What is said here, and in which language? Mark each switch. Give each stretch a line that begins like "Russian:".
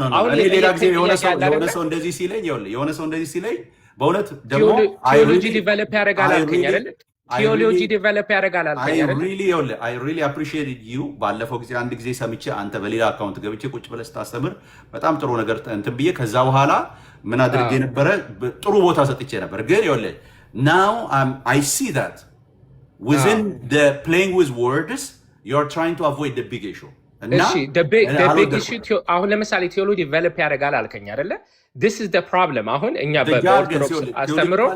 Amharic: አሁን ሌላ ጊዜ የሆነ ሰው እንደዚህ ሲለኝ በእውነት ደግሞ ቴዎሎጂ ዲቨሎፕ ያደርጋል አልከኝ አይደል? ቴዎሎጂ ዲቨሎፕ ያደርጋል አልከኝ አይደል?
English: I really appreciated you።
Amharic: ባለፈው ጊዜ አንድ ጊዜ ሰምቼ አንተ በሌላ አካውንት ገብቼ ቁጭ ብለህ ስታስተምር በጣም ጥሩ ነገር እንትን ብዬ ከዛ በኋላ ምን አድርጌ ነበረ? ጥሩ ቦታ ሰጥቼ ነበር። ግን
English: now I see that within the playing with words you are trying to avoid the big issue. the big issue
Amharic: አሁን ለምሳሌ ቴዎሎጂ ዲቨሎፕ ያደርጋል አልከኝ አይደለ?
English: this is the problem።
Amharic: አሁን እኛ በኦርቶዶክስ አስተምሮ